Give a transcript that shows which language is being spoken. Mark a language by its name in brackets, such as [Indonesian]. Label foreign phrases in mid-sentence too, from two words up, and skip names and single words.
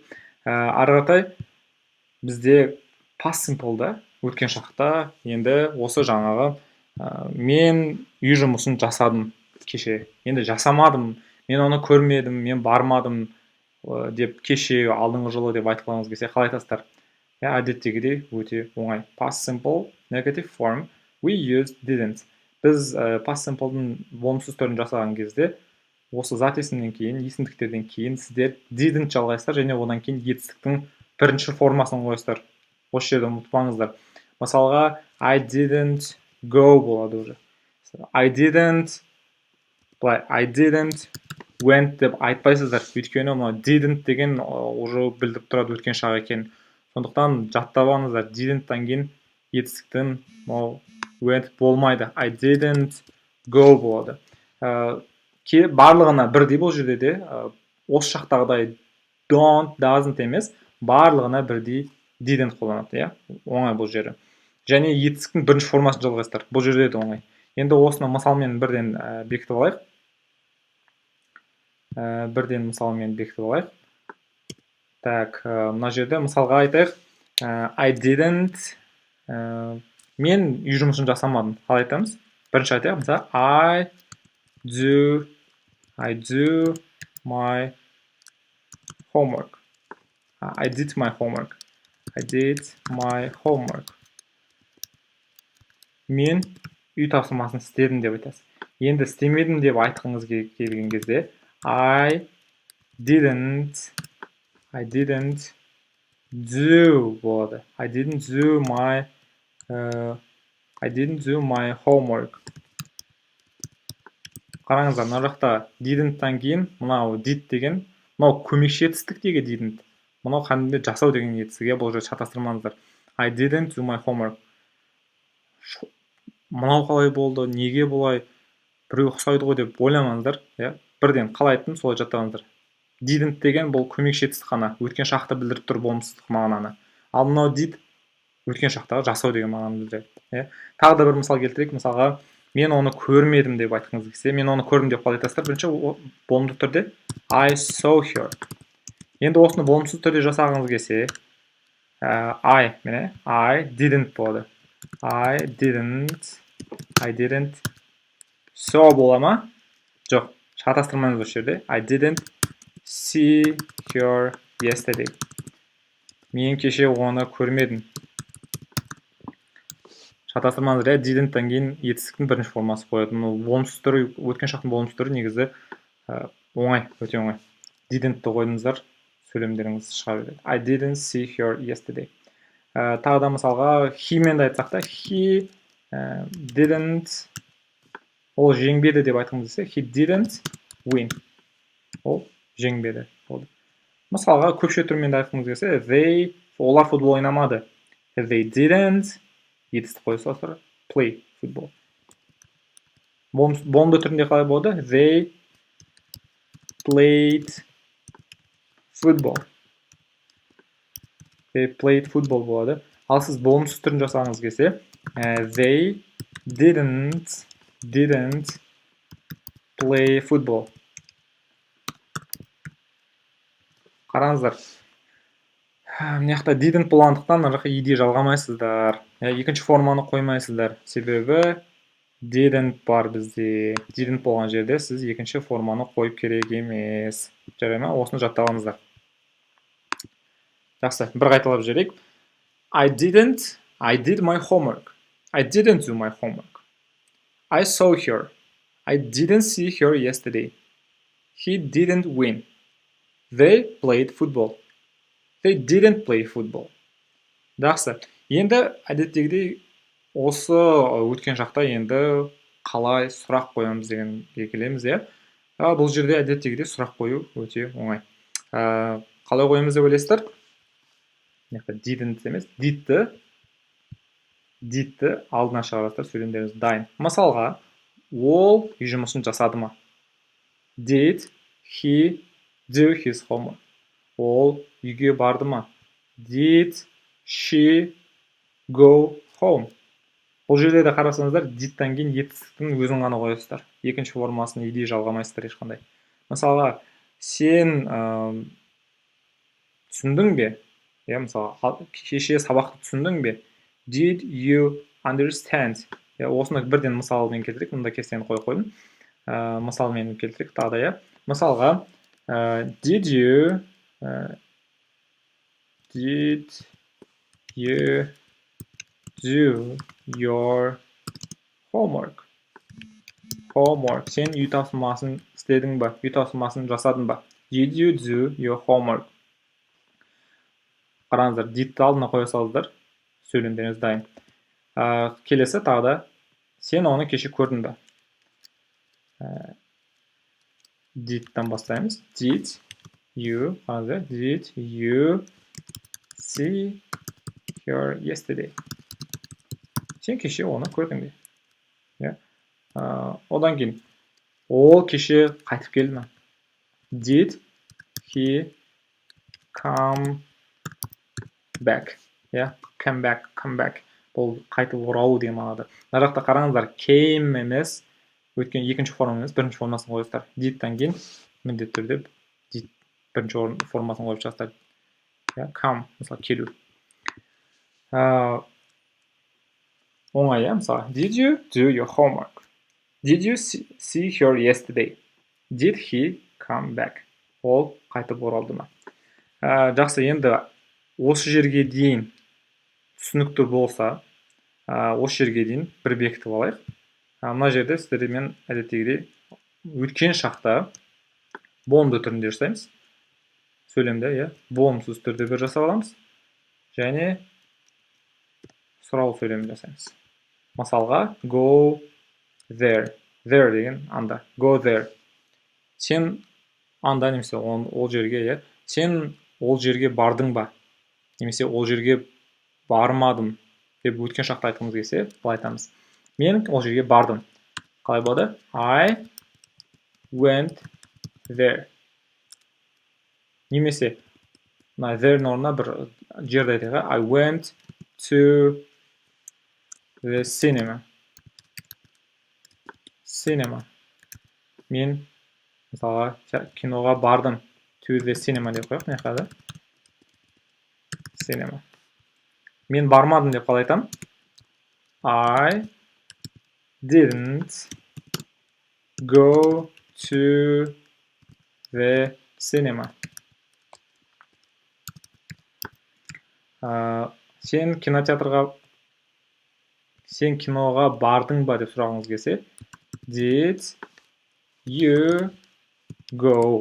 [Kazakh] Ары қаратай бізде [English] past simple'да [Kazakh] өткен шақта енді осы жаңағы мен үй жұмысын жасадым кеше. Енді жасамадым, мен оны көрмедім, мен бармадым деп кеше, алдыңғы жылы деп айтқыларыңыз келсе қалай айтасыздар? Әдеттегідей өте оңай. [English] Past simple negative form we used didn't. [Kazakh] Біз [English] past simple'дың [Kazakh] болымсыз түрін жасаған кезде осы зат есімнен кейін, есімдіктерден кейін сіздер didn't жалғайсыздар және одан кейін етістіктің бірінші формасын қойсыздар. Осы жерді ұмытпаңыздар. Мысалға [English] I didn't go [Kazakh] болады уже. [English] I didn't went [Kazakh] деп айтпайсыздар. Өйткені didn't деген уже білдіріп тұрады өткен шақ екен. Сондықтан жаттап алыңыздар. Didn'ттан кейін етістіктің went болмайды. [English] I didn't go [Kazakh] болады. Барлығына бірдей бұл жерде де осы шақтағыдай [English] don't, doesn't [Kazakh] емес, барлығына бірдей didn't қолданады. Оңай бұл жері. Және етістіктің бірінші формасын жалғайсыздар. Бұл жерде де оңай. Енді осыны мысалмен бірден бекітіп алайық. Так, мына жерде мысалға айтайық. [English] I didn't [Kazakh] мен үй жұмысын жасамадым. Қалай айтамыз? Бірінші айтайық. [English] Мысалы I do my homework. I did my homework. [Kazakh] Мен үй тапсырмасын істедім деп айтасыз. Енді істемедім деп айтқыңыз келген кезде [English] I didn't do [Kazakh] болады. [English] I didn't do my homework. [Kazakh] Қараңыздар, мына жақта didn't-тан кейін мынау did деген, мынау көмекші етістік деген didn't. Мынау кәдімгі жасау деген етістік, бұл жерде шатастырмаңыздар. [English] I didn't do my homework. [Kazakh] Мынау қалай болды, неге болай, біреу ұқсайды ғой деп ойламаңыздар. Бірден қалай айттым, солай жаттаңыздар. Didn't деген бұл көмекші етістік қана, өткен шақты білдіріп тұр болымсыздық мағынаны. Ал мынау did өткен шақтағы жасау деген мағынаны білдіреді. Тағы да бір мысал келтірейік. Мысалға, мен оны көрмедім деп айтқыңыз келсе, мен оны көрдім деп қалай айтасыздар? Бірінші болымды түрде [English] I saw her. [Kazakh] Енді осыны болымсыз түрде жасағыңыз келсе, [English] I didn't [Kazakh] болады. [English] I didn't saw [Kazakh] бола ма? Жоқ, шатастырмаңыз осы жерде. [English] I didn't see her yesterday. [Kazakh] Мен кеше оны көрмедім. Шатастырмаңыздар, didn't-тан кейін етістіктің бірінші формасы қояды. Болымсыз түрі, өткен шақтың болымсыз түрі негізі оңай, өте оңай. Didn't-ті қойдыңыздар, сөйлемдеріңіз шыға береді. [English] I didn't see her yesterday. [Kazakh] Тағы да мысалға he-мен айтсақ та, [English] he didn't, [Kazakh] ол жеңбеді деп айтқымыз келсе, [English] he didn't win. [Kazakh] Ол жеңбеді. Мысалға көпше түрмен айтқымыз келсе, олар футбол ойнамады. [English] They didn't, [Kazakh] етістік қойсаңыздар, [English] play football. [Kazakh] Болымды түрінде қалай болады? [English] They played football. [Kazakh] Болады. Ал сіз болымсыз түрін жасағыңыз келсе, [English] they didn't play football. [Kazakh] Қараңыздар. Мына didn't болғандықтан id жалғамайсыздар. Екінші форманы қоймайсыздар. Себебі Didn't бар бізде. Didn't болған жерде сіз екінші форманы қойып керек емес. Жарай ма? Осыны жаттап алыңыздар. Жақсы, бір қайталап жіберейік. [English] I did my homework. I didn't do my homework. I saw her. I didn't see her yesterday. He didn't win. They played football. They didn't play football. [Kazakh] Жақсы. Енді әдеттегідей осы өткен шақта енді қалай сұрақ қоямыз дегенге келеміз, иә. Бұл жерде әдеттегідей сұрақ қою өте оңай. Қалай қоямыз деп ойлайсыздар? Didn't емес, did'ті алдына шығарасыздар, сөйлемдеріңіз дайын. Мысалға, ол үй жұмысын жасады ма? [English] Did he do his homework? [Kazakh] Ол үйге барды ма? [English] Did she go home? [Kazakh] Бұл жерде де қарасаңыздар, did'тан кейін етістіктің өзін ғана қоясыздар. Екінші формасын еді жалғамайсыздар ешқандай. Мысалға, сен түсіндің бе? Мысалы, кеше сабақты түсіндің бе? [English] Did you understand? [Kazakh] Осыны бірден мысалмен келтірейік, мұнда кестені қойдым. Мысалмен келтірейік тағы да. Мысалға, [English] did you do your homework? [Kazakh] Сен үй тапсырмасын істедің ба? Үй тапсырмасын жасадың ба? [English] Did you do your homework? [Kazakh] Қараңыздар, did'ті алдына қоя салыңыздар, сөйлемдеріңіз дайын. Келесі тағы да, сен оны кеше көрдің ба? Did'тан бастаймыз. [English] Did you see her yesterday? [Kazakh] Сен кеше оны көрдің бе? Одан кейін, ол кеше қайтып келді ме? [English] Did he come back? Come back. [Kazakh] Бұл қайтып оралу деген мағынада. Мына жақта қараңыздар, came емес, өткен екінші форма емес, бірінші формасын қойыңыздар. Did'тан кейін міндетті түрде did бірінші формасын қойып шығасыздар. Come, мысалы, келу. Оңай, мысалы, [English] did you do your homework? Did you see her yesterday? Did he come back? [Kazakh] Ол қайтып оралды ма? Жақсы, енді осы жерге дейін түсінікті болса, осы жерге дейін бір бекітіп алайық. Мына жерде сіздермен әдеттегідей өткен шақта болымды түрінде жасаймыз. Сөйлемді, болымсыз түрде бір жасап аламыз. Және сұрау сөйлемін жасаймыз. Мысалға, [English] go there. [Kazakh] There деген анда. [English] Go there. [Kazakh] Сен анда немесе ол жерге, сен ол жерге бардың ба? Немесе ол жерге бармадым деп өткен шақта айтқымыз келсе, былай айтамыз. Мен ол жерге бардым. Қалай болады? [English] I went there. [Kazakh] Немесе there-ның орнына бір жерді айтайық. [English] I went to the cinema. [Kazakh] Мен мысалға киноға бардым. [English] To the cinema [Kazakh] деп қояйық, не қады? Cinema. Мен бармадым деп қалай айтам? [English] I didn't go to the cinema. [Kazakh] Сен киноға бардың ба деп сұрағыңыз келсе, [English] did you go?